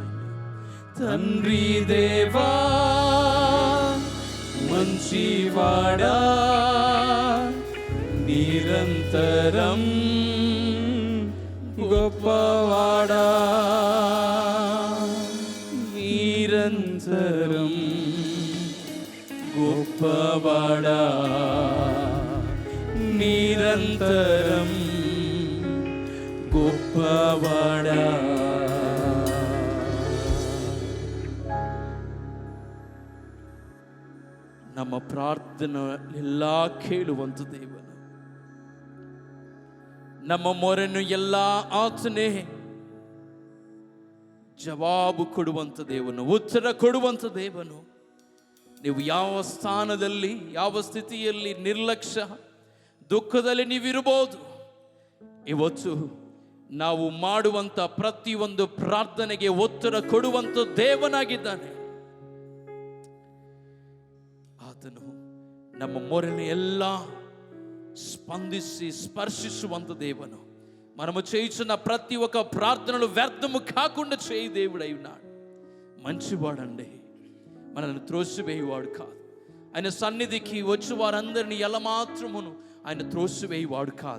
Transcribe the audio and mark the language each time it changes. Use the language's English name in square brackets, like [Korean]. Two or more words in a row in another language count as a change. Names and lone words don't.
[Telugu] తండ్రి దేవా మంచివాడా, నిరంతరం గొప్పవాడా, నిరంతరం గొప్పవాడా, నిరంతరం గొప్పవాడా. [Kannada] ನಮ್ಮ ಪ್ರಾರ್ಥನೆ ಎಲ್ಲ ಕೇಳುವಂತ ದೇವನು, ನಮ್ಮ ಮೊರೆಯನ್ನು ಎಲ್ಲ ಆತನೇ ಜವಾಬು ಕೊಡುವಂತ ದೇವನು, ಉತ್ತರ ಕೊಡುವಂತ ದೇವನು. ನೀವು ಯಾವ ಸ್ಥಾನದಲ್ಲಿ, ಯಾವ ಸ್ಥಿತಿಯಲ್ಲಿ, ನಿರ್ಲಕ್ಷ್ಯ ದುಃಖದಲ್ಲಿ ನೀವಿರಬಹುದು, ಇವತ್ತು ನಾವು ಮಾಡುವಂತ ಪ್ರತಿಯೊಂದು ಪ್ರಾರ್ಥನೆಗೆ ಉತ್ತರ ಕೊಡುವಂತ ದೇವನಾಗಿದ್ದಾನೆ. ಆತನು ನಮ್ಮ ಮೊರೆಯನ್ನು ಎಲ್ಲ [Telugu] స్పందించి స్పర్శించువంత దేవును. మనము చేయుచున్న ప్రతి ఒక్క ప్రార్థనలు వ్యర్థము కాకుండా చేయి దేవుడై ఉన్నాడు. మంచివాడండి, మనల్ని త్రోసివేయువాడు కాదు. ఆయన సన్నిధికి వచ్చి వారందరినీ ఎలా మాత్రమును ఆయన త్రోసివేయువాడు కాదు.